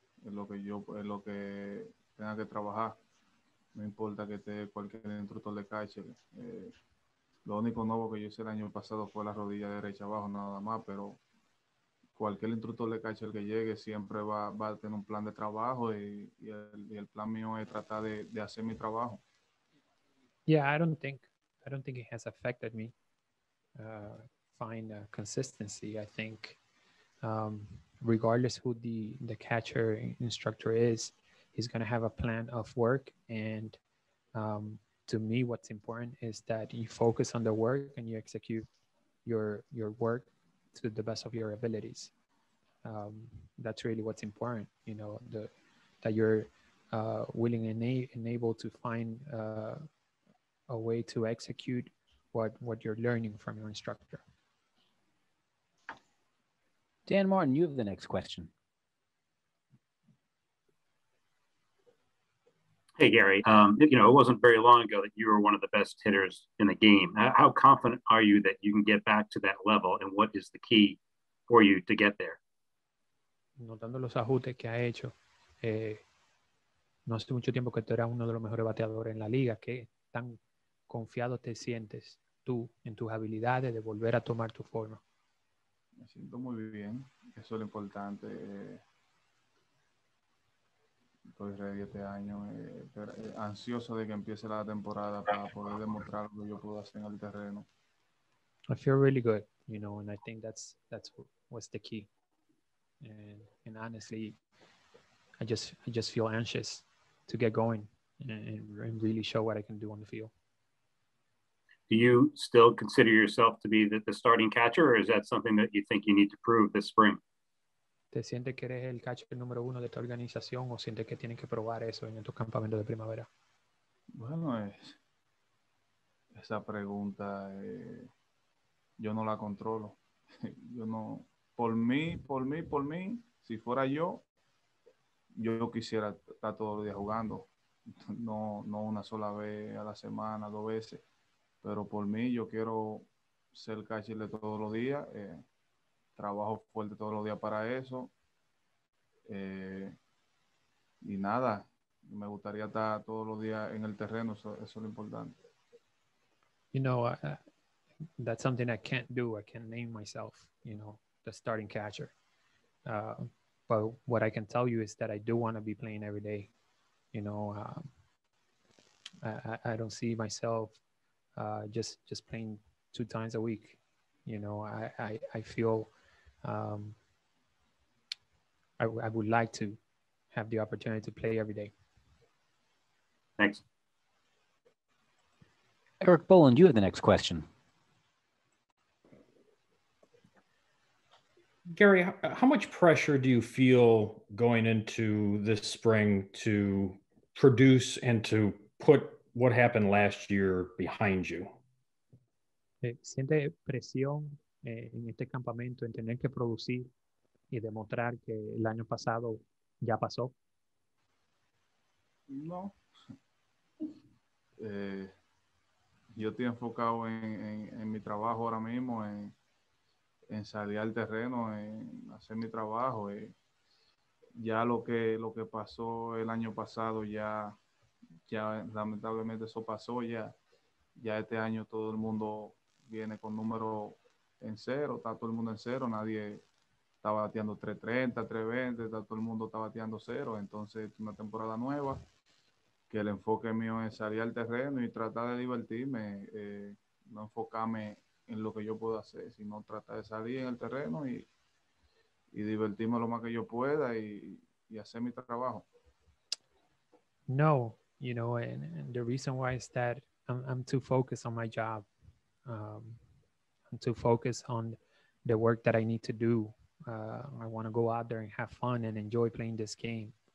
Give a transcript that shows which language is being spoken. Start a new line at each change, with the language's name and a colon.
Spanish: Es lo que tenga que trabajar. No importa que esté cualquier instructor de catcher. Lo único nuevo que yo hice el año pasado fue la rodilla derecha abajo, nada más, pero cualquier instructor de catcher que llegue siempre va a tener un plan de trabajo y el plan mío es tratar de hacer mi trabajo.
English: Yeah, I don't think it has affected me. Find consistency. I think regardless who the catcher instructor is, he's going to have a plan of work. And to me, what's important is that you focus on the work and you execute your work to the best of your abilities. That's really what's important, you know, that you're willing and able to find a way to execute what you're learning from your instructor. Dan Martin, you have the next question. Hey, Gary. You know, it wasn't very long ago that you were one of the best hitters in the game. How confident are you that you can get back to that level, and what is the key for you to get there?
Spanish: Notando los ajustes que ha hecho, no hace mucho tiempo que tú eras uno de los mejores bateadores en la liga. ¿Qué tan confiado te sientes tú en tus habilidades de volver a tomar tu forma? Me siento muy bien. Eso es lo importante. Estoy ready este año, ansioso de que empiece la temporada para poder demostrar lo que yo puedo hacer en el terreno.
English: I feel really good, you know, and I think that's what's the key. And honestly, I just feel anxious to get going and really show what I can do on the field. Do you still consider yourself to be the starting catcher, or is that something that you think you need to prove this spring?
Spanish: ¿Te sientes que eres el catcher número 1 de esta organización o sientes que tienes que probar eso en tu campamento de primavera? Bueno, esa pregunta yo no la controlo. Yo no, por mí, si fuera yo quisiera estar todos los días jugando. No una sola vez a la semana, 2 veces. Pero por mí yo quiero ser catcher de todos los días. Trabajo fuerte todos los días para eso. Y nada, me gustaría estar todos los días en el terreno. Eso es lo importante.
English: You know, that's something I can't do. I can't name myself, you know, the starting catcher. But what I can tell you is that I do want to be playing every day. You know, I don't see myself just playing 2 times a week. You know, I feel I would like to have the opportunity to play every day. Thanks. Eric Boland, you have the next question. Gary, how much pressure do you feel going into this spring to produce and to put what happened last year behind you?
Spanish: ¿Siente presión en este campamento en tener que producir y demostrar que el año pasado ya pasó? No. Yo estoy enfocado en mi trabajo ahora mismo, en salir al terreno, en hacer mi trabajo. Ya lo que pasó el año pasado, ya lamentablemente eso pasó. Ya este año todo el mundo viene con números en cero, está todo el mundo en cero, nadie está bateando 330, 320, está todo el mundo está bateando cero. Entonces, una temporada nueva, que el enfoque mío es salir al terreno y tratar de divertirme, no enfocarme en lo que yo puedo hacer, sino tratar de salir en el terreno y divertirme lo más que yo pueda y hacer mi trabajo.
English: No, you know, and the reason why is that I'm too focused on my job. I'm too focused on the work that I need to do. I want to go out there and have fun and enjoy playing this game.